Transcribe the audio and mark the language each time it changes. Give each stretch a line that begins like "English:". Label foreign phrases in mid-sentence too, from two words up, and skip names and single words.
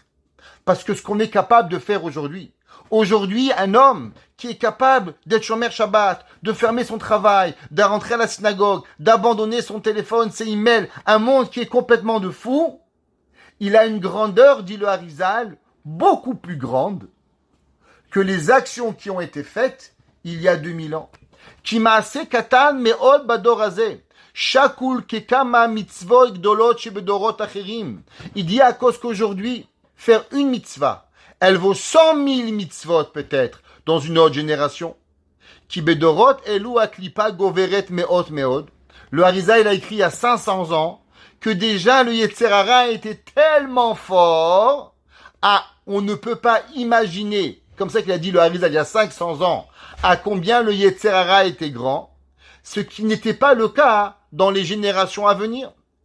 French: Parce que ce qu'on est capable de faire aujourd'hui, un homme qui est capable d'être
Hebrew: שומר שבת,
French: de fermer son travail, de rentrer à la synagogue, d'abandonner son téléphone, ses emails, un monde qui est complètement de fou, il a une grandeur, dit le Harizal, beaucoup plus grande que les actions qui ont été faites il y a 2000 ans.
Hebrew: כי מעשה קטן מאוד בדור הזה. שקול ככמה מצוות גדולות שבדורות אחרים.
French: Il dit à cause qu'aujourd'hui, faire une mitzvah, elle vaut 100 000 mitzvot peut-être dans une autre génération.
Hebrew: כי בדורות אלו הקליפה גוברת מאוד מאוד.
French: Le Harizal a écrit il y a 500 ans que déjà le
Hebrew: יצר הרע
French: était tellement fort, on ne peut pas imaginer, comme ça qu'il a dit le Harizal il y a 500 ans, à combien le
Hebrew: יצר הרע
French: était grand, ce qui n'était pas le cas dans les générations à venir.